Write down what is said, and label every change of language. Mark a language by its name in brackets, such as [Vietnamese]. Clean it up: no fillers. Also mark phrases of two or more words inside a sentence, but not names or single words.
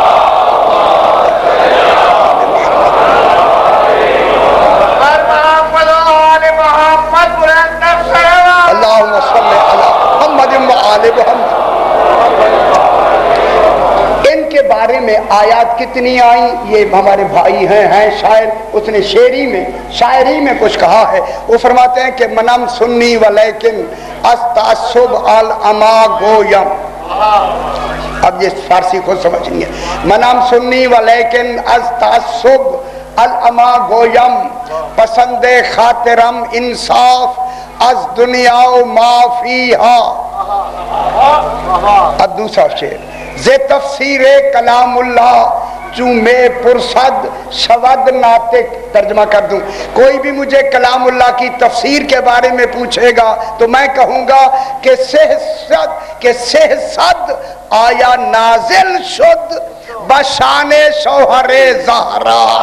[Arabic] اللہم صلی علی محمد و آل محمد۔ [Urdu] ان کے بارے میں آیات کتنی آئیں؟ یہ ہمارے بھائی ہیں شاعر، اس نے شاعری میں کچھ کہا ہے۔ وہ فرماتے ہیں کہ [Persian] منم سنی ولیکن استعصب العما گویم۔ [Urdu] اب یہ فارسی خود سمجھنی ہے۔ [Persian] منم سنی ولیکن استعصب العما گویم، پسند خاطرم انصاف از دنیا و ما فیہا۔ [Urdu] اب دوسرا شعر، [Persian] زِ تفسیر کلام اللہ چوں میں پرصد شود ناطق۔ [Urdu] ترجمہ کر دوں، کوئی بھی مجھے کلام اللہ کی تفسیر کے بارے میں پوچھے گا تو میں کہوں گا کہ [Persian] سہصد آیا نازل شد بشان شوہر زہرا۔